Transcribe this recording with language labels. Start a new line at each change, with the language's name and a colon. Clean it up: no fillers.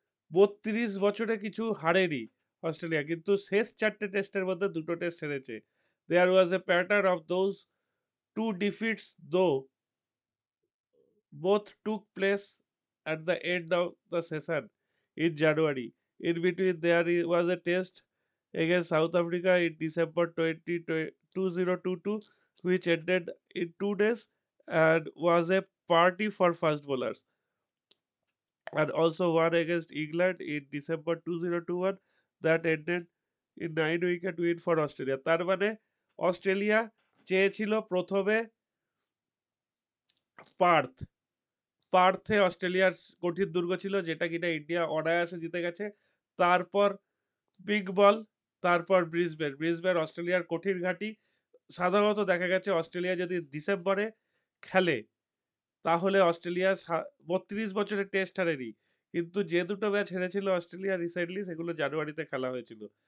Bangla: 32 বছরে কিছু হারেনি অস্ট্রেলিয়া, কিন্তু শেষ 4টে টেস্টের মধ্যে দুটো টেস্ট হেরেছে।
English: There was a pattern of those two defeats, though both took place at the end of the session in January. In between, was a test against South Africa in December 2022, which ended in 2 days and was a party for fast bowlers. And also one against England in December 2021 that ended in 9 wicket win for Australia.
Bangla: তার মানে Australia চেয়েছিল প্রথমে পার্থ, পার্থে অস্ট্রেলিয়ার কঠিন দুর্গ ছিল, যেটা কিনা ইন্ডিয়া অনায়াসে জিতে গেছে। তারপর বিগ বল, তারপর ব্রিসবেন। ব্রিসবেন অস্ট্রেলিয়ার কঠিন ঘাঁটি। সাধারণত দেখা গেছে অস্ট্রেলিয়া যদি ডিসেম্বরে খেলে তাহলে অস্ট্রেলিয়া 32 বছরের টেস্ট হারেনি, কিন্তু যে দুটো ম্যাচ হেরেছিল অস্ট্রেলিয়া রিসেন্টলি সেগুলো জানুয়ারিতে খেলা হয়েছিল।